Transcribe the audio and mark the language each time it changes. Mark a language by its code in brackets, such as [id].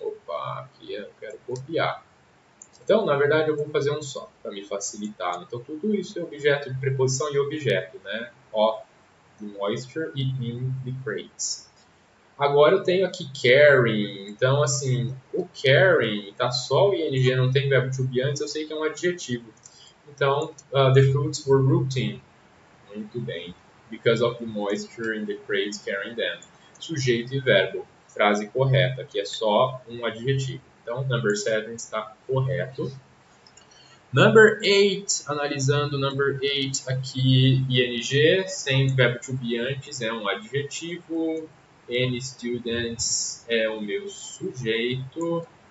[pt] Opa, aqui eu quero copiar. Então, na verdade, eu vou fazer um só, para me facilitar. Então, tudo isso é objeto de preposição e objeto, né? [en] Of the moisture [pt] e [en] in the crates. [pt] Agora eu tenho aqui carrying. Então, assim, o carrying, tá só o ing, não tem verbo to be antes, eu sei que é um adjetivo. [en] Então, the fruits were rooting. [pt] Muito bem. [en] Because of the moisture in the crates carrying them. [pt] Sujeito e verbo. Frase correta. Aqui é só um adjetivo. Então, number 7 está correto. Number 8. Analisando number 8 aqui, ing, sem verbo to be antes, é um adjetivo. Any students é o meu sujeito.